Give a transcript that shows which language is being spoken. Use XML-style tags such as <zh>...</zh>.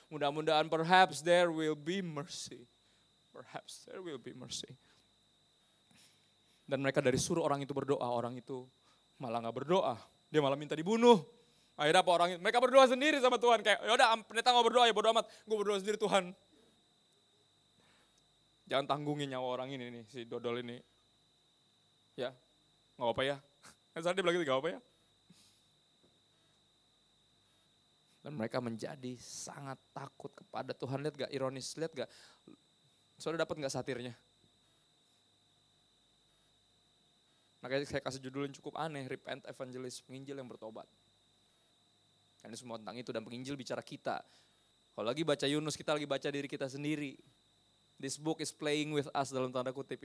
<id>Mudah-mudahan</id> <en>perhaps there will be mercy. Perhaps there will be mercy.</en> <id>Dan mereka dari suruh orang itu berdoa, orang itu malah gak berdoa. Dia malah minta dibunuh. Akhirnya apa orang itu? Mereka berdoa sendiri sama Tuhan. Kayak yaudah pendeta mau berdoa ya bodo amat. Gue berdoa sendiri Tuhan. Jangan tanggungin nyawa orang ini nih, si dodol ini. Ya, gak apa ya. Kan dia bilang gitu, gak apa ya. Dan mereka menjadi sangat takut kepada Tuhan. Lihat gak ironis, lihat gak. Saudara dapat gak satirnya? Makanya saya kasih judul yang cukup aneh, Repent Evangelist, penginjil yang bertobat. Karena semua tentang itu dan penginjil bicara kita. Kalau lagi baca Yunus, kita lagi baca diri kita sendiri.</id> <en>This book is playing with us</en> <id>dalam tanda kutip.</id>